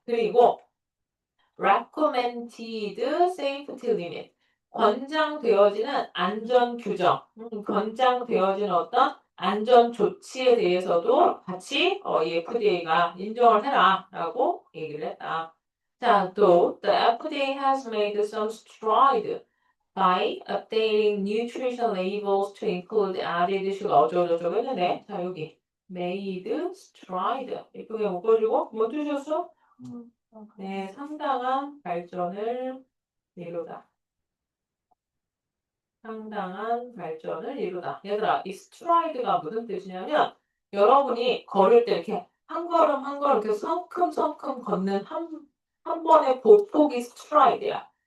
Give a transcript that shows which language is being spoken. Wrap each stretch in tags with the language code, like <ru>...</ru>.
<ko>그리고</ko> <en>recommended safety limit,</en> <ko>권장되어지는 안전 규정, 권장되어지는 어떤 안전 조치에 대해서도 같이 이 FDA가 인정을 해라라고 얘기를 했다. 자, 또</ko> <en>the FDA has made some stride by updating nutrition labels to include added sugar</en> <ko>어쩌고저쩌고 했는데 자, 여기 made stride 이쁘게 묶어주고 뭐 뜻이었어? 네, 상당한 발전을 이루다. 상당한 발전을 이루다. 얘들아, 이 스트라이드가 무슨 뜻이냐면 여러분이 걸을 때 이렇게 한 걸음 한 걸음 이렇게 성큼성큼 걷는 한 번의 보폭이 스트라이드야.</ko>